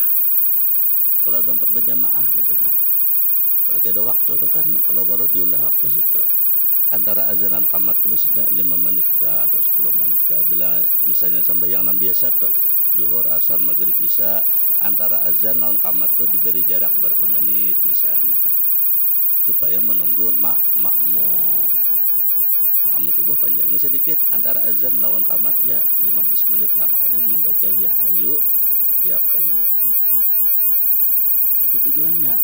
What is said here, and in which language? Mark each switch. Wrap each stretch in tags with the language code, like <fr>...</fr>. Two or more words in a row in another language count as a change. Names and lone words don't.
<id>Kalau ada empat berjamaah gitu nah.</id> <bjn>Apalagi ada waktu tuh kan, kalau baru diulah waktu situ antara azanan qamat tuh misalnya 5 menit kah atau 10 menit kah, bila misalnya sembahyang yang biasa tuh zuhur, asar, maghrib bisa antara azan lawan qamat tuh diberi jarak berapa menit misalnya kan, supaya menunggu makmum. Makmum subuh panjangnya sedikit antara azan lawan qamat ya 15 menit lah, makanya membaca</bjn> <ar>يا حي يا قيوم.</ar> <id>Itu tujuannya.</id>